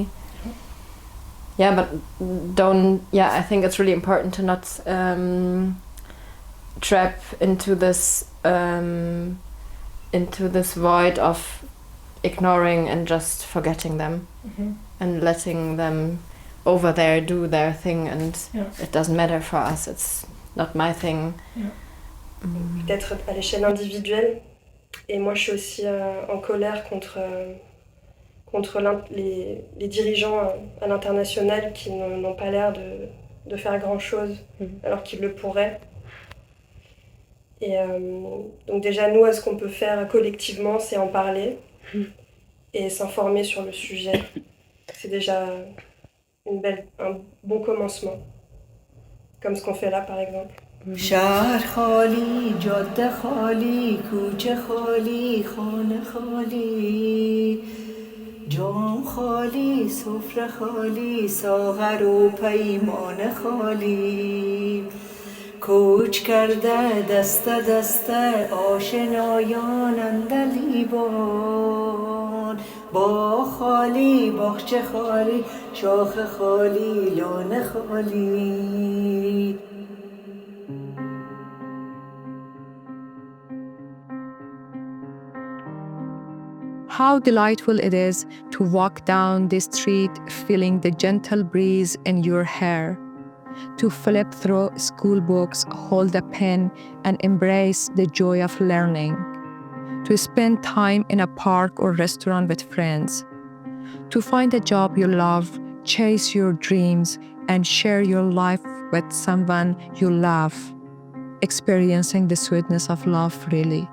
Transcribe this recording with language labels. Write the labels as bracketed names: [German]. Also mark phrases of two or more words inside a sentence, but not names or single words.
[English] Yeah, but I think it's really important to not trap into this void of ignoring and just forgetting them, and letting them over there do their thing, and it doesn't matter for us, it's not my thing. [French] Peut-être à l'échelle individuelle, et moi je suis aussi en colère contre les dirigeants à l'international qui n'ont pas l'air de faire grand-chose alors qu'ils le pourraient. Et donc déjà, nous, ce qu'on peut faire collectivement, c'est en parler et s'informer sur le sujet. C'est déjà un bon commencement, comme ce qu'on fait là, par exemple. [Persian] شهر خالی، جاده خالی، کوچه خالی، خانه خالی، جام خالی، سفره خالی، ساغر و پیمانه خالی، کوچ کرده دسته دسته آشنایان اندلیبان، با خالی، باغچه خالی، شاخ خالی، لانه خالی. [English] How delightful it is to walk down the street feeling the gentle breeze in your hair, to flip through school books, hold a pen, and embrace the joy of learning, to spend time in a park or restaurant with friends, to find a job you love, chase your dreams, and share your life with someone you love, experiencing the sweetness of love freely.